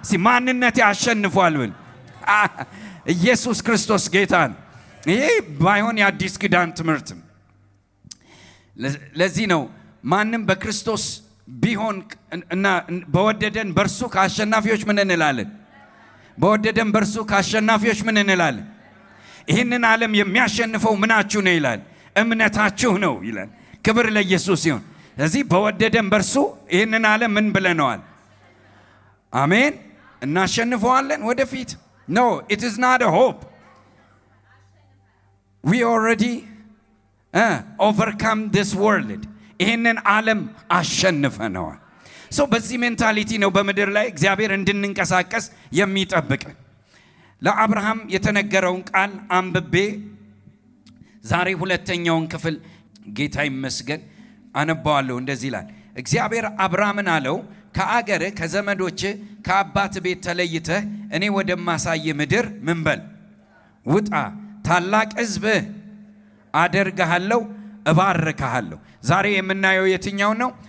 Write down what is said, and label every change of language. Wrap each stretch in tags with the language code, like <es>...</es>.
<am>ማንነቴ አሸንፏል ብል ኢየሱስ ክርስቶስ ጌታ ነው። ይሄ ባይሆን የአዲስ ኪዳን ትምህርት። ለዚህ ነው ማንም በክርስቶስ ቢሆን እና በወደደን በርሱ ከአሸናፊዎች ምን እንላለን? በወደደን በርሱ ከአሸናፊዎች ምን እንላለን? ይህንን ዓለም የሚያሸንፈው ምናችሁ ነው ይላል? እምነታችሁ ነው ይላል። ክብር ለኢየሱስ ይሁን። ስለዚህ በወደደን በርሱ ይህንን ዓለም ምን ብለነዋል? አሜን። እናሸንፈዋለን ወደፊት።</am> <en>No, it is not a hope. We already overcome this world.</en> <am>ይህንን ዓለም አሸንፈነዋል። በዚህ ሜንታሊቲ ነው በምድር ላይ እግዚአብሔር እንድንንቀሳቀስ የሚጠብቀን። ለአብርሃም የተነገረውን ቃል አንብቤ ዛሬ ሁለተኛውን ክፍል ጌታ ይመስገን አነባዋለሁ። እንደዚህ ይላል። እግዚአብሔር አብርሃምን አለው ከአገር ከዘመዶች ከአባት ቤት ተለይተህ እኔ ወደማሳይ ምድር ምን በል ውጣ፣ ታላቅ ሕዝብ አደርግሃለሁ፣ እባርክሃለሁ። ዛሬ የምናየው የትኛው ነው?</am>